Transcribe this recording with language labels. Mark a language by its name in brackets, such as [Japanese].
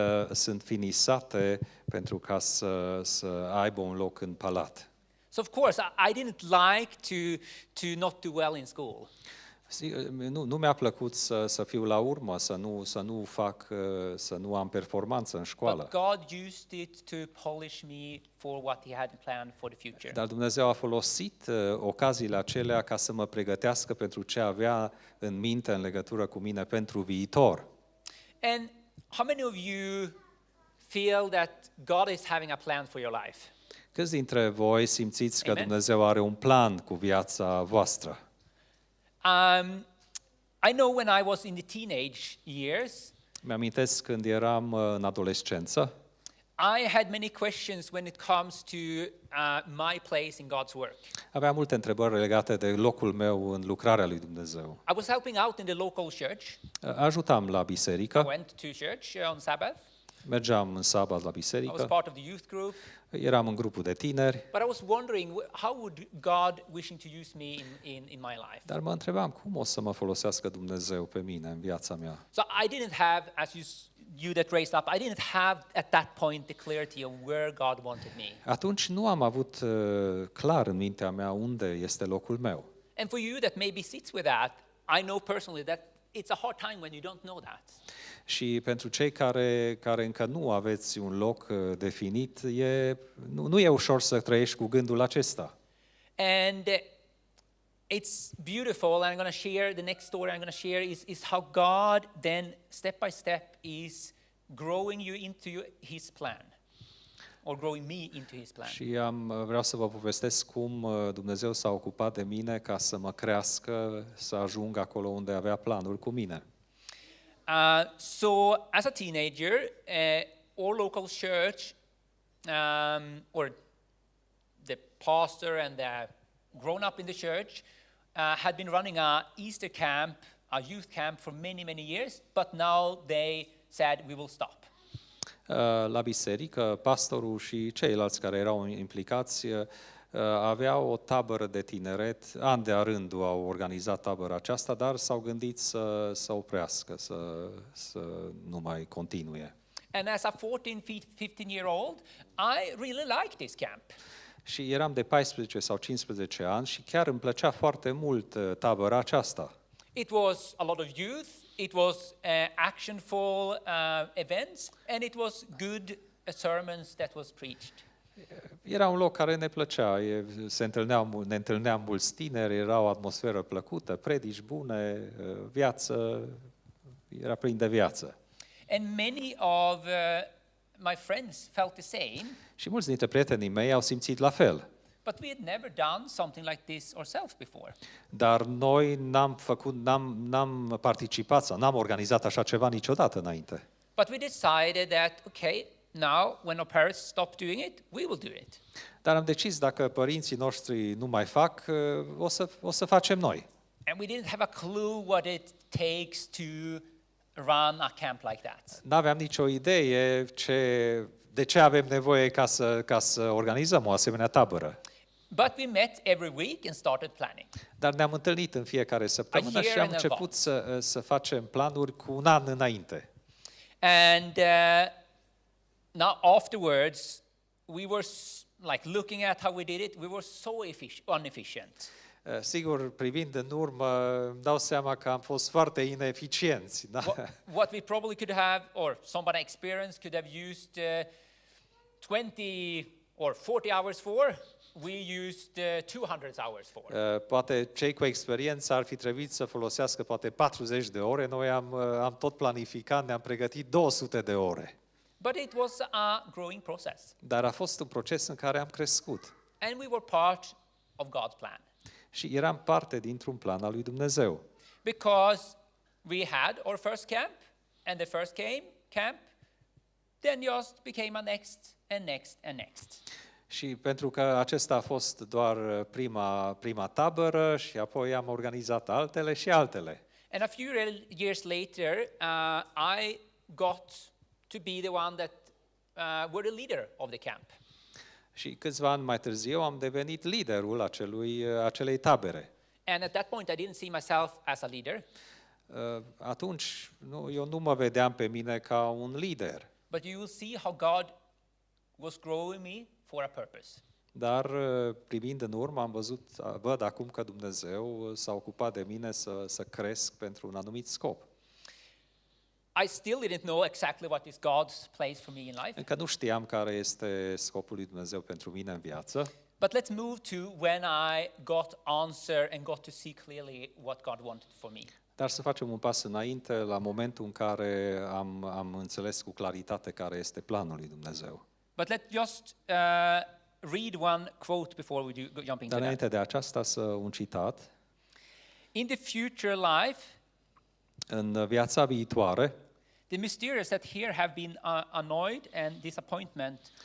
[Romanian] sunt finisate pentru ca să aibă un loc în palat. [English] So of course, I didn't like to not do well in school. [Romanian] Nu mi-a plăcut să fiu la urmă, să nu am performanță în [English] But [Romanian] școală. [English] God used it to polish me for what He had planned for the future. [Romanian] Dar Dumnezeu a folosit ocaziile acelea ca să mă pregătească pentru ce avea în minte în legătură cu mine pentru viitor. [English] And how many of you feel that God is having a plan for your life? [Romanian] Câți dintre voi simțiți că Amen. Dumnezeu are un plan cu viața voastră? [English] I know when I was in the teenage years, [Romanian] Mi-amintesc când eram în adolescență, [English] I had many questions when it comes to my place in God's work. [Romanian] aveam multe întrebări legate de locul meu în lucrarea lui Dumnezeu. [English] I was helping out in the local church. [Romanian] Ajutam la [English] I [Romanian] biserică, [English] went to church on Sabbath. [Romanian] mergeam în sabat la [English] I was [Romanian] biserică, [English] part of the youth group. [Romanian] eram în grupul de tineri, [English] But I was wondering, how would God wishing to use me in my life? [Romanian] dar mă întrebam cum o să mă folosească Dumnezeu pe mine în viața mea. [English] So I didn't have, as you that raised up, I didn't have at that point the clarity of where God wanted me. [Romanian] Atunci nu am avut clar în mintea mea unde este locul meu. [English] And for you that maybe sits with that, I know personally that it's a hard time when you don't know that. [Romanian] Și pentru cei care încă nu aveți un loc definit, nu e ușor să trăiești cu gândul acesta. [English] And it's beautiful, and I'm going to share the next story I'm going to share is how God then step by step is growing you into his plan, or growing me into his plan. [Romanian] Și vreau să vă povestesc cum Dumnezeu s-a ocupat de mine ca să mă crească, să ajung acolo unde avea planuri cu mine. [English] So as a teenager, our local church, or the pastor and the grown up in the church had been running a Easter camp, a youth camp for many, many years, but now they said we will stop. [Romanian] La biserică, pastorul și ceilalți care erau implicați aveau o tabără de tineret, an de rândul au organizat tabăra aceasta, dar s-au gândit să oprească, să nu mai continue. [English] And as a 14-15-year-old, I really liked this camp. [Romanian] Și eram de 14 sau 15 ani și chiar îmi plăcea foarte mult tabăra aceasta. [English] It was a lot of youth, it was actionful events, and it was good sermons that was preached. [Romanian] Era un loc care ne plăcea, ne întâlneam mulți tineri, era o atmosferă plăcută, predici bune, viață, era plin de viață. [English] And many of my friends felt the same. [Romanian] Și mulți dintre prietenii mei au simțit la fel. [English] But we had never done something like this ourselves before. [Romanian] Dar noi n-am participat sau n-am organizat așa ceva niciodată înainte. [English] But we decided that, okay, now when our parents stop doing it, we will do it. [Romanian] Dar am decis dacă părinții noștri nu mai fac, o să facem noi. [English] And we didn't have a clue what it takes to run a camp like that. [Romanian] N-aveam nicio idee de ce avem nevoie ca să organizăm o asemenea tabără. [English] But we met every week and started planning. [Romanian] Dar ne-am întâlnit în fiecare săptămână și am început să facem planuri cu un an înainte. [English] And now afterwards, we were like looking at how we did it, we were so inefficient. [Romanian] Sigur, privind în urmă, îmi dau seama că am fost foarte ineficienți. Da? [English] What we probably could have, or somebody experienced could have used 20 or 40 hours for, we used 200 hours for. [Romanian] Poate cei cu experiență ar fi trebuit să folosească poate 40 de ore, noi am tot planificat, ne-am pregătit 200 de ore. [English] But it was a growing process. [Romanian] Dar a fost un proces în care am crescut. [English] And we were part of God's plan. [Romanian] Și eram parte dintr-un plan al lui Dumnezeu. [English] Because we had our first camp, and the first camp, then just became a next and next and next. [Romanian] Și pentru că acesta a fost doar prima tabără și apoi am organizat altele și altele. [English] And a few years later, I got to be the one that were the leader of the camp. [Romanian] Și câțiva ani mai târziu am devenit liderul acelei tabere. [English] And at that point, I didn't see myself as a leader. [Romanian] Atunci eu nu mă vedeam pe mine ca un lider. [English] But you will see how God was growing me for a purpose. [Romanian] Dar privind în urmă văd acum că Dumnezeu s-a ocupat de mine să cresc pentru un anumit scop. [English] I still didn't know exactly what is God's place for me in life. [Romanian] Încă nu știam care este scopul lui Dumnezeu pentru mine în viață. [English] But let's move to when I got answer and got to see clearly what God wanted for me. [Romanian] Dar să facem un pas înainte la momentul în care am înțeles cu claritate care este planul lui Dumnezeu. [English] But let's just read one quote before we jump into [Romanian] Dar [English] that. [Romanian] înainte de aceasta, un citat. [English] In the future life, [Romanian] În viața viitoare, [English] the mysterious that here have been annoyed and disappointment